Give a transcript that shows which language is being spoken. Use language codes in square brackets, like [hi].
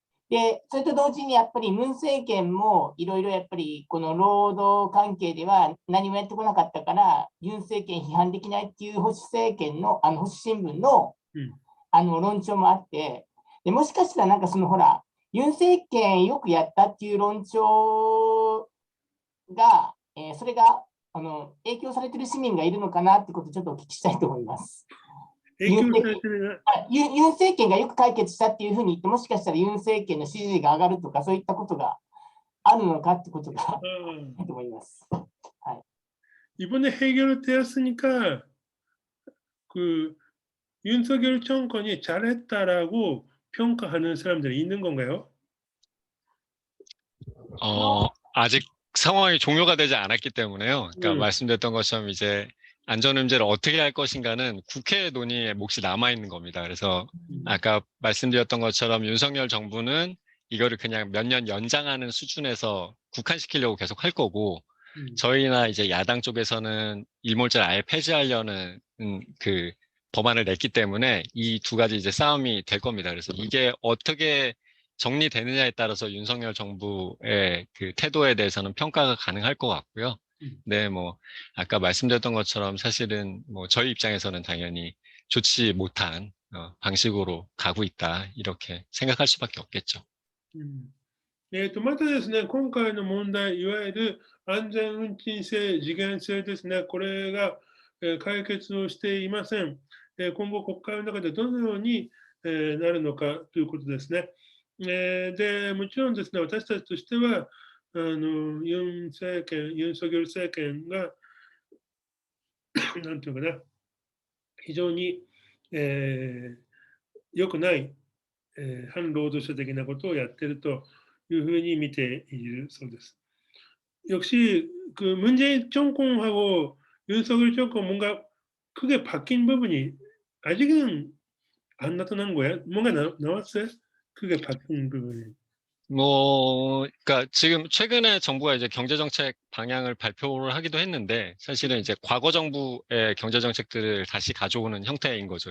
[ja] で、それと同時にやっぱりムン政権もいろいろやっぱりこの労働関係では何もやってこなかったから、ユン政権批判できないっていう保守政権の、保守新聞の、論調もあって、でもしかしたらなんかそのほら、ユン政権よくやったっていう論調が、それが影響されている市民がいるのかなってことをちょっとお聞きしたいと思います。ユン政権がよく解決したっていうふうに言って、もしかしたらユン政権の支持が上がるとか、そういったことがあるのかってことがいいと思います。 [ko] 이번에 해결되었으니까 그 윤석열 정권이 잘했다라고 평가하는 사람들이 있는 건가요? 아직 상황이 종료가 되지 않았기 때문에요. 그러니까 말씀드렸던 것처럼 이제 안전운임제를 어떻게 할 것인가는 국회 논의에 몫이 남아있는 겁니다. 그래서 아까 말씀드렸던 것처럼 윤석열 정부는 이거를 그냥 몇 년 연장하는 수준에서 국한시키려고 계속 할 거고, 저희나 이제 야당 쪽에서는 일몰제를 아예 폐지하려는 그 법안을 냈기 때문에 이 두 가지 이제 싸움이 될 겁니다. 그래서 이게 어떻게 정리되느냐에 따라서 윤석열 정부의 그 태도에 대해서는 평가가 가능할 것 같고요. 네, 뭐 아까 말씀드렸던 것처럼 사실은 뭐 저희 입장에서는 당연히 좋지 못한 방식으로 가고 있다 이렇게 생각할 수밖에 없겠죠. [ja] またですね、今回の問題、いわゆる安全運賃制、時限制ですね、これが解決をしていません。今後、国会の中でどのようになるのかということですね。でもちろんですね、私たちとしては、ユン・ソギョル政権が、なんていうかな、非常に、良くない、反労働者的なことをやっているというふうに見ているそうです。 [ko] 역시 그 문재인 정권하고 윤석열 정권 뭔가 크게 바뀐 부분이 아직은 안 나타난 거야? 뭔가 나왔어요? 크게 바뀐 부분이. 그러니까 지금 최근에 정부가 이제 경제정책 방향을 발표를 하기도 했는데, 사실은 이제 과거 정부의 경제정책들을 다시 가져오는 형태인 거죠.